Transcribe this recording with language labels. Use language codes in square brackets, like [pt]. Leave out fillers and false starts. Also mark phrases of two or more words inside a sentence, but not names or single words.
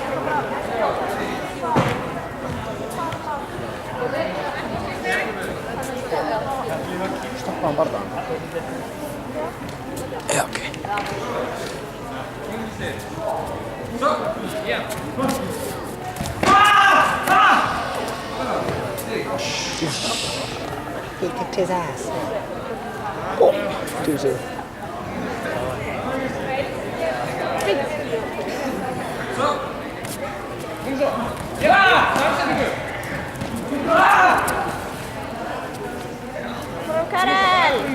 [sv] Stoppa hann bara. Ja, okej. Så, igen. [en] He kicked his ass. Oh, too soon. [sv] Så. Kom så. Ja! Från Karel!